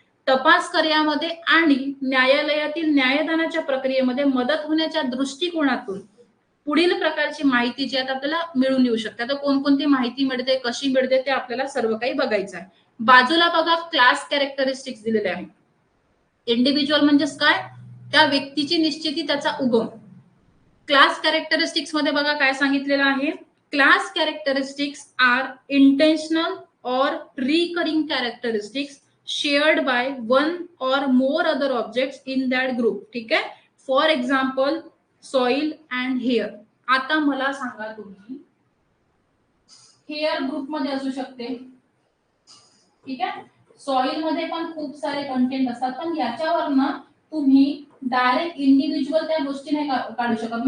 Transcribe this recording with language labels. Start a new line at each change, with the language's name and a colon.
Marathi: तपास कार्यामध्ये आणि न्यायालयातील न्यायदानाच्या प्रक्रियेमध्ये मदत होण्याच्या दृष्टिकोनातून पुढील प्रकारची माहिती जी आता आपल्याला मिळून येऊ शकते. आता कोणकोणती माहिती मिळते, कशी मिळते, ते आपल्याला सर्व काही बघायचं आहे. बाजूला बघा क्लास कॅरेक्टरिस्टिक्स दिलेले आहे. इंडिव्हिज्युअल म्हणजेच काय, त्या व्यक्तीची निश्चिती, त्याचा उगम. क्लास कॅरेक्टरिस्टिक्स मध्ये बघा काय सांगितलेलं आहे.
English: Class characteristics are intentional or recurring characteristics shared by one or more other objects in that group.
Marathi: ठीक आहे.
English: For example soil and hair.
Marathi: आता मला सांगा तुम्ही, हेअर ग्रुप मध्ये असू शकते, ठीक आहे. सॉइल मध्ये पण खूप सारे कंटेंट असतात, पण याच्यावरनं तुम्ही डायरेक्ट इंडिव्हिज्युअल त्या गोष्टी नाही काढू शकत.